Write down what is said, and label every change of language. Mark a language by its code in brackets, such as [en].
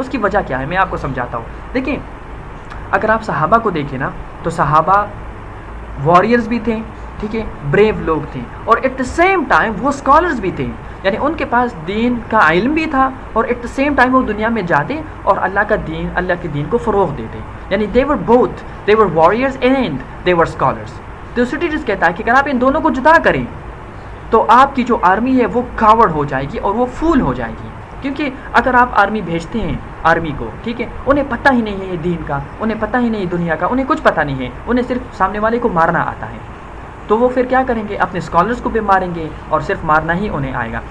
[ur] اس کی وجہ کیا ہے میں آپ کو سمجھاتا ہوں. دیکھیں، اگر آپ صحابہ کو دیکھیں نا تو صحابہ وارئرز بھی تھے، ٹھیک ہے، بریو لوگ تھے، اور [en] at the same time [ur] وہ اسکالرز بھی تھے. یعنی ان کے پاس دین کا علم بھی تھا اور ایٹ دا سیم ٹائم وہ دنیا میں جاتے اور اللہ کے دین کو فروغ دیتے. [en] یعنی they were warriors and they were scholars. [ur] تو سٹیڈیز کہتا ہے کہ اگر آپ ان دونوں کو جدا کریں تو آپ کی جو آرمی ہے وہ کاورڈ ہو جائے گی اور وہ فول ہو جائے گی. کیونکہ اگر آپ آرمی بھیجتے ہیں آرمی کو، ٹھیک ہے، انہیں پتہ ہی نہیں ہے دین کا، انہیں پتہ ہی نہیں دنیا کا، انہیں کچھ پتہ نہیں ہے، انہیں صرف سامنے والے کو مارنا آتا ہے، تو وہ پھر کیا کریں گے؟ اپنے اسکالرس کو بھی ماریں گے اور صرف مارنا ہی انہیں آئے گا.